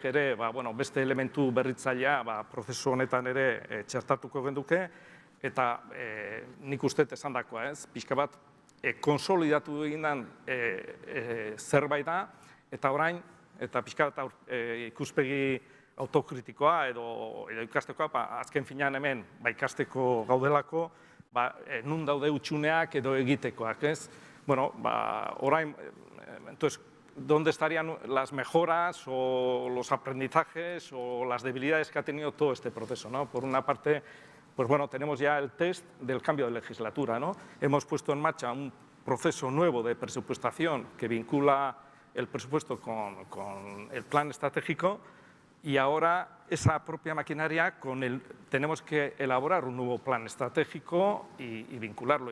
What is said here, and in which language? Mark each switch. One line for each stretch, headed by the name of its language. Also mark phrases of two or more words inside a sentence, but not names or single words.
Basque: ere, beste elementu berritzailea prozesu honetan ere txertatuko genduke, eta nik uste esandakoa, pixka bat, konsolidatu egindan zerbait da, eta orain, eta pixka bat ikuspegi autokritikoa edo ikastekoa, azken finean hemen ikasteko gaudelako, nun daude utxuneak edo egitekoak, orain,
Spanish: entonces, ¿dónde estarían las mejoras o los aprendizajes o las debilidades que ha tenido todo este proceso? Por una parte, tenemos ya el test del cambio de legislatura, hemos puesto en marcha un proceso nuevo de presupuestación que vincula el presupuesto con el plan estratégico, y ahora esa propia maquinaria tenemos que elaborar un nuevo plan estratégico y vincularlo.